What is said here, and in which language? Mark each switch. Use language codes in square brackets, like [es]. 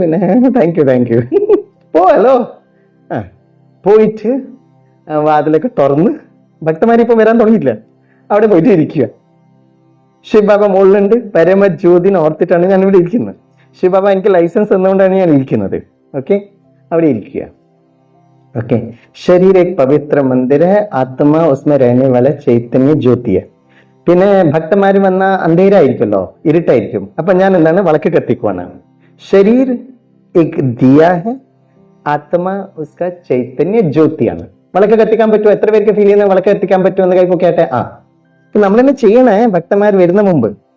[ml] പിന്നെ thank you പോവാലോ. പോയിട്ട് വാതിലൊക്കെ തുറന്ന്, ഭക്തന്മാരിപ്പോ വരാൻ തുടങ്ങിയില്ല, അവിടെ പോയിട്ട് ഇരിക്കുക. ശിവ് ബാബ മുകളിലുണ്ട്, പരമജ്യോതിനെ ഓർത്തിട്ടാണ് ഞാൻ ഇവിടെ ഇരിക്കുന്നത്. ശിവ് ബാബ എനിക്ക് ലൈസൻസ് തന്നുകൊണ്ടാണ് ഞാൻ ഇരിക്കുന്നത്. ഓക്കെ, അവിടെ ഇരിക്കുക. [hi] ओके, शरीर एक पवित्र मंदिर है, आत्मा उसमें रहने वाला चैतन्य ज्योति है. [ml] പിന്നെ ഭക്തന്മാര് വന്ന അന്ധേരായിരിക്കുമല്ലോ, ഇരുട്ടായിരിക്കും. അപ്പൊ ഞാൻ എന്താണ്, വിളക്ക് കത്തിക്കുവാണ്. ശരീർ [hi] एक दिया है, [ml] ആത്മാ [hi] उसका [ml] ചൈതന്യ ജ്യോതിയാണ്. വിളക്ക് കത്തിക്കാൻ പറ്റുമോ? എത്ര പേർക്ക് ഫീൽ ചെയ്യുന്ന വിളക്ക് കത്തിക്കാൻ പറ്റുമെന്ന് കൈപ്പൊക്കെയാട്ടെ. നമ്മളെന്നെ ചെയ്യണേ ഭക്തന്മാർ വരുന്ന മുമ്പ്.